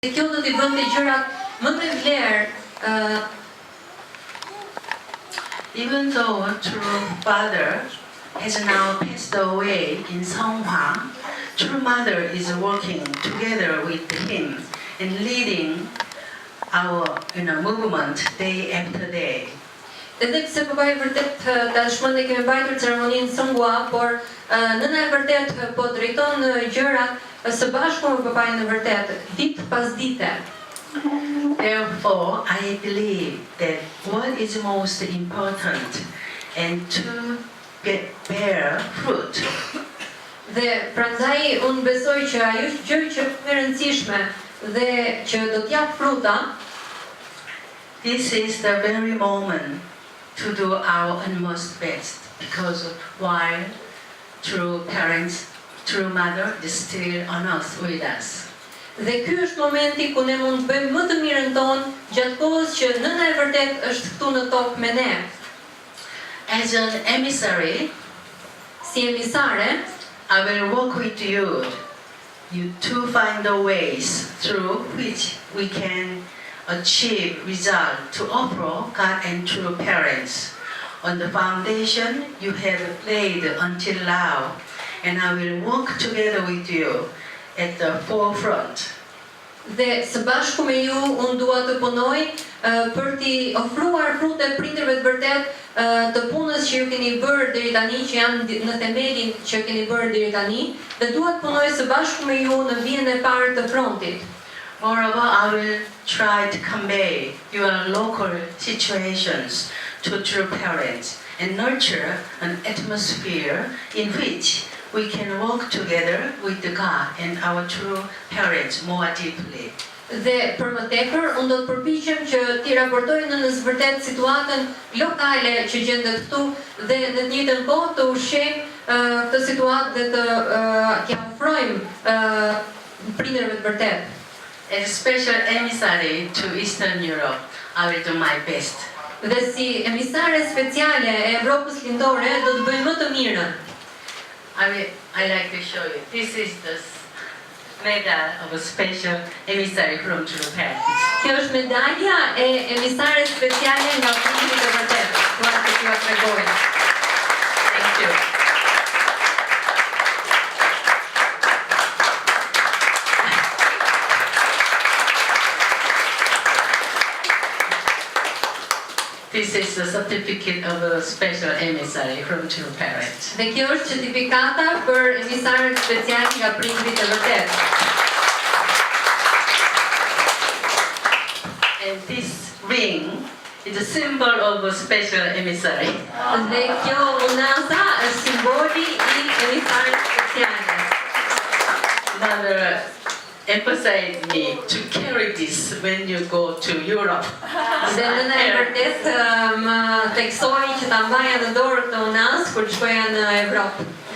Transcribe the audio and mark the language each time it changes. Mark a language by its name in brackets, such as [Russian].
[Albanian] Kjo do t'i bënte gjërat më me vlerë. [English] Even though true father has now passed away in Songhua, true mother is working together with him and leading our movement day after day. [Albanian] Edhe pse papai vërtet tashmë ne kemi mbajtur ceremoninë Songhua, por nëna e vërtet po drejton gjërat së bashku me papain e vërtet, ditë pas dite. [English] Therefore, I believe that what is most important and to bear fruit. [Albanian] Dhe prandaj unë besoj që ajo gjë që është e rëndësishme dhe që do të jap fruta, [English] this is the very moment to do our utmost best, because while true parents, true mother is still on us with us. [Albanian] Dhe ky është momenti ku ne mund të bëjmë më të mirën tonë gjatë kohës që nëna e vërtet është këtu në tokë me ne. [English] As an emissary, [Albanian] Si emisare, [English] I will work with you to find the ways through which we can achieve result to offer God and true parents on the foundation you have laid until now, and I will work together with you at the forefront. [Albanian] dhe së bashku me ju unë dua të punoj për t'i ofruar frutet prindërve të vërtet të punës që ju keni bërë deri tani, që janë në themelin që keni bërë deri tani, dhe dua të punoj së bashku me ju në vijën e parë të frontit. [English] Moreover, I will try to convey your local situations to true parents and nurture an atmosphere in which we can work together with God and our true parents more deeply. [Albanian] Dhe për më tepër, unë do të përpiqem që t'i raportoj në vërtet situatën lokale që gjendet këtu dhe në të njëjtën kohë të ushqejmë këtë situatë dhe të t'ia ofrojmë prindërve të vërtet. [English] As a special emissary to Eastern Europe, I will do my best. [Albanian] Dhe si emisare speciale e Evropës Lindore do të bëj më të mirën. [English] I like to show you. This is the medal of a special emissary from true parents. [Albanian] Kjo është medalja e emisares speciale nga prindërit e vërtet. Dua të t'ju tregoj. [English] Thank you. This is the certificate of a special emissary from true parents. [Albanian] Dhe kjo është certifikata për emisarët special nga prindërit e vërtet. [English] And this ring is a symbol of a special emissary. [Albanian] Dhe kjo unasa është simboli I emisarët speciale. [English] Mother emphasized me to carry this when you go to Europe. [Albanian] Dhe nëna e vërtet më theksoi që ta mbaja në dorë këtë unas kur shkoja në Evropë.